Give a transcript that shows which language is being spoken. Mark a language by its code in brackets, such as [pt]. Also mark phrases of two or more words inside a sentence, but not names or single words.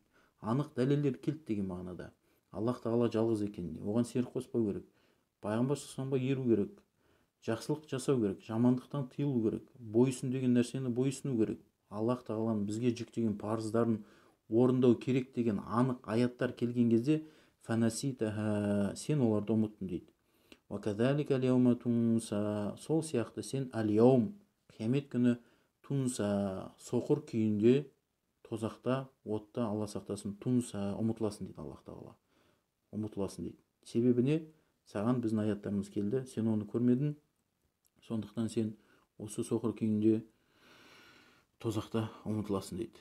[kk] Анық дәлелдер келді деген мағынада. Аллах Тағала жалғыз екеніне, оған серік қоспау керек, Пайғамбар [ar] صلى الله عليه [kk] еру керек, жақсылық жасау керек, жамандықтан тыйылу керек, бойсын деген нәрсені бойсыну керек, Аллах Тағаланың бізге жүктеген парыздарын орындау керек деген анық аяттар келген кезде фанаситаха, сен оларды ұмыттың дейді. [ar] وكذلك اليوم تنسى, [kk] сол сияқты сен [ar] аль-яум, [kk] қиямет күні, тунса, соқыр күйінде, тозақта, отта, Алла сақтасын, тунса, ұмытыласың дейді Аллах Тағала. Ұмытыласың дейді. Себебі не? Саған біздің аяттарымыз келді, сен оны көрмедің, сондықтан сен осы соқыр күйінде, тозақта ұмытыласың дейді.